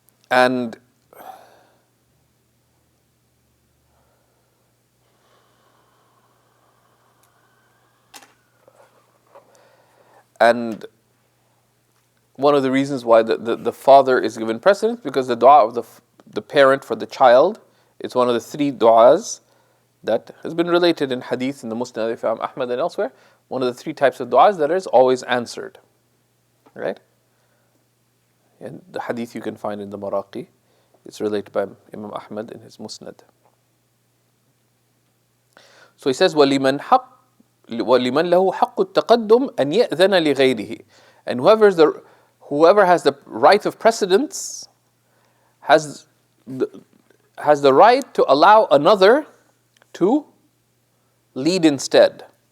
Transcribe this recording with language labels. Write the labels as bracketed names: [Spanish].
[English] And one of the reasons why the father is given precedence, because the dua of the parent for the child is one of the 3 du'as that has been related in hadith in the Musnad of Imam Ahmad and elsewhere. One of the 3 types of du'as that is always answered, right? And the hadith you can find in the Maraqi. It's related by Imam Ahmad in his Musnad. So he says, [Arabic] وَلِمَنْ لَهُ حَقُّ التَّقَدُّمْ أَنْ يَأْذَنَ لِغَيْرِهِ. [English] And whoever has the right of precedence has the right to allow another to lead instead.